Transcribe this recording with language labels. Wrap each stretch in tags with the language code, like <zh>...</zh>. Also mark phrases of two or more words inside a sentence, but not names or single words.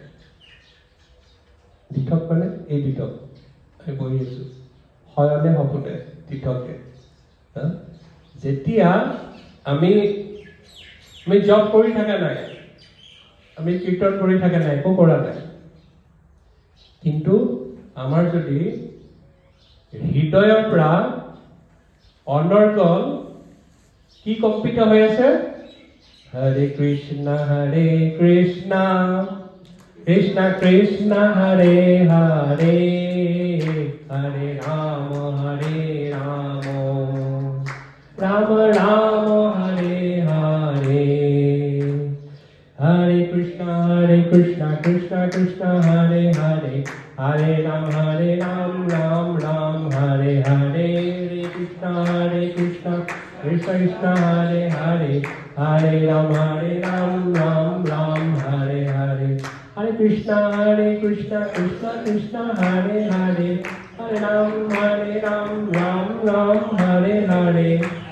<as>দিঠক মানে এই দিঠক, আমি বহি আছো, শয়নে সপোনে দিঠকে, যেতিয়া আমি জব কৰি থকা নাই, আমি কীৰ্তন কৰি থকা নাই, একো কৰা নাই, কিন্তু আমাৰ যদি হৃদয়ৰ পৰা অনৰ্গল কি কম্পিত হৈ আছে,</as> <sa>হৰে কৃষ্ণ কৃষ্ণ কৃষ্ণ কৃষ্ণ হৰে হৰে हरे राम, राम राम, हरे हरे, हरे कृष्ण, कृष्ण कृष्ण, हरे हरे, हरे राम, राम हरे हरे, हरे कृष्ण, कृष्ण कृष्ण, हरे हरे, हरे राम, राम हरे हरे, हरे कृष्ण, कृष्ण कृष्ण, हरे हरे, हरे राम, राम हरे हरे.</sa>